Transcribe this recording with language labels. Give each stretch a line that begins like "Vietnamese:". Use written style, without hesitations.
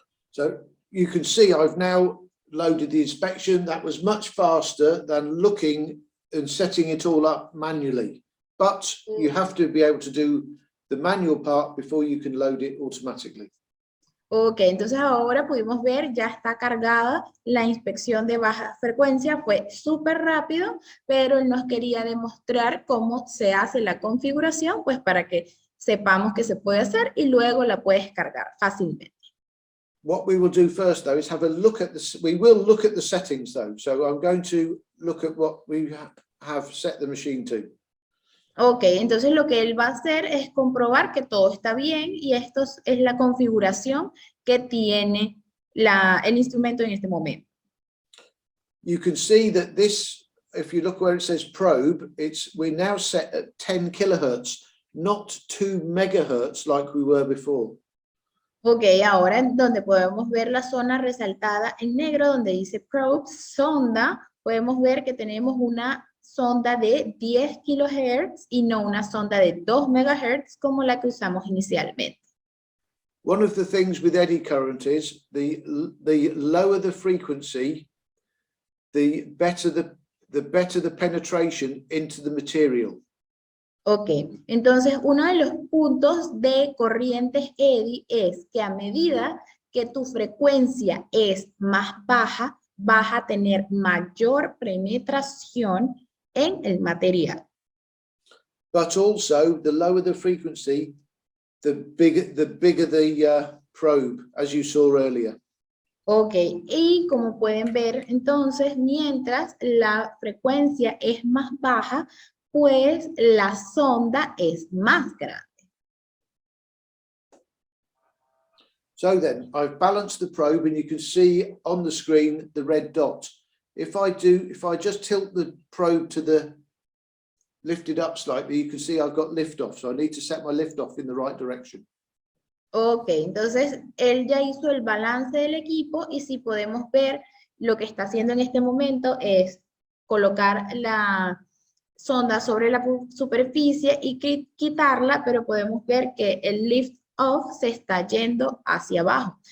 English: So you can see I've now loaded the inspection. That was much faster than looking and setting it all up manually. But you have to be able to do the manual part before you can load it automatically.
Spanish: Ok, entonces ahora pudimos ver, ya está cargada la inspección de baja frecuencia, fue súper rápido, pero él nos quería demostrar cómo se hace la configuración, pues para que sepamos que se puede hacer y luego la puedes cargar fácilmente.
English: What we will do first though is have a look at this. We will look at the settings though. So I'm going to look at what we have set the machine to.
Spanish: Ok, entonces lo que él va a hacer es comprobar que todo está bien y esto es la configuración que tiene el instrumento en este momento.
English: You can see that this, if you look where it says probe, we're now set at 10 kilohertz, not 2 megahertz like we were before.
Spanish: Ok, ahora en donde podemos ver la zona resaltada en negro donde dice probe, sonda, podemos ver que tenemos una sonda de 10 kilohertz y no una sonda de 2 megahertz como la que usamos inicialmente.
English: One of the things with eddy current is the lower the frequency, the better the penetration into the material.
Spanish: Ok, entonces uno de los puntos de corrientes eddy es que a medida que tu frecuencia es más baja, vas a tener mayor penetración en el material.
English: But also, the lower the frequency, the bigger the probe, as you saw earlier.
Spanish: Ok, y como pueden ver, entonces, mientras la frecuencia es más baja, pues la sonda es más grande.
English: So then, I've balanced the probe and you can see on the screen the red dot. If I just tilt the probe to the lifted up slightly, you can see I've got lift off. So I need to set my lift off in the right direction.
Spanish: Ok, entonces él ya hizo el balance del equipo y si podemos ver lo que está haciendo en este momento es colocar la sonda sobre la superficie y quitarla, pero podemos ver que el lift off se está yendo hacia abajo.